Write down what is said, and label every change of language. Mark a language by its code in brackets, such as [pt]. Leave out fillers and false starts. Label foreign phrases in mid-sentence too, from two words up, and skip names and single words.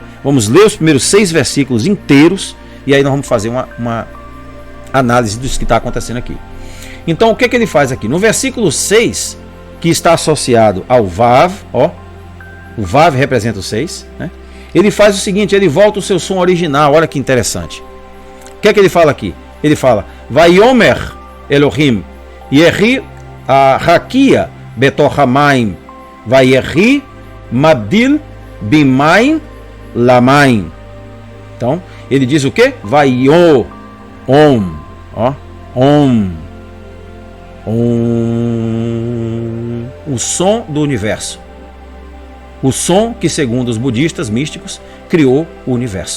[pt] Vamos ler os primeiros 6 versículos inteiros e aí nós vamos fazer uma análise do que está acontecendo aqui. Então, o que ele faz aqui? No versículo 6, que está associado ao Vav, ó, o Vav representa o 6, né? Ele faz o seguinte, ele volta o seu som original. Olha que interessante. O que ele fala aqui? Ele fala: [he] ויאמר אלהים יהי רקיע בתוך המים ויהי מבדיל בין מים למים. [pt] Então, ele diz o que? Vayo Om, ó, Om, Om, o som do universo. O som que, segundo os budistas místicos, criou o universo.